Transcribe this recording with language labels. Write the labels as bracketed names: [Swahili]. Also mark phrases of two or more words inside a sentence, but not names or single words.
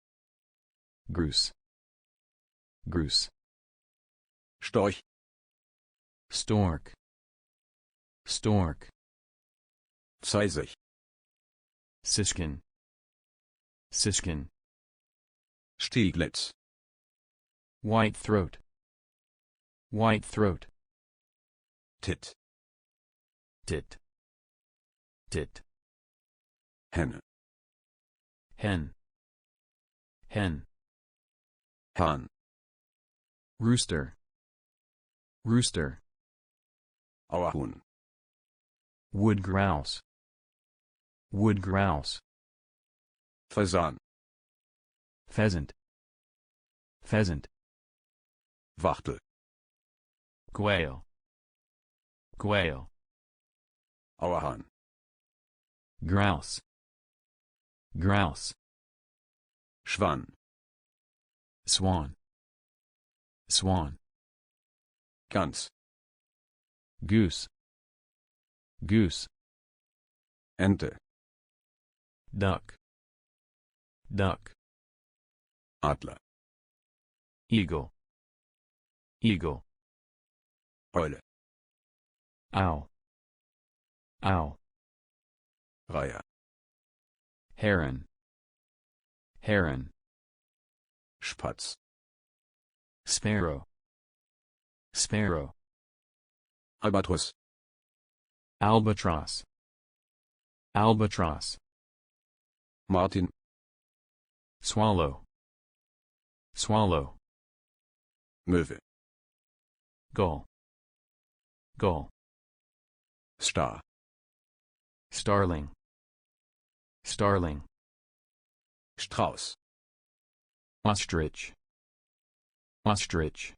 [German] Grus. Grus. Storch. [English] Stork. Stork. [German] Zeisig. [English] Siskin. Siskin. [German] Stieglitz. [English] White throat. White throat. Tit. Tit. Tit. [German] Henne. [English] Hen. Hen. [German] Hahn. [English] Rooster. Rooster. [German] Auerhuhn. [English] Wood grouse. Wood grouse. [German] Fasan. [English] Pheasant. Pheasant. [German] Wachtel. [English] Quail. Quail. [German] Auerhahn. [English] Grouse. Grouse. [German] Schwan. [English] Swan. Swan. [German] Gans. [English] Goose. Goose. [German] Ente. [English] Duck. Duck. [German] Adler. [English] Eagle. Eagle. [German] Eule. [English] Owl. Owl. [German] Reiher. [English] Heron. Heron. [German] Spatz. [English] Sparrow. Sparrow. [German] Albatros. [English] Albatros. Albatros. Martin. Swallow. Swallow. [German] Möwe. [English] Gull. Gull. [German] Star. [English] Starling. Starling. [German] Strauß. [English] Ostrich. Ostrich.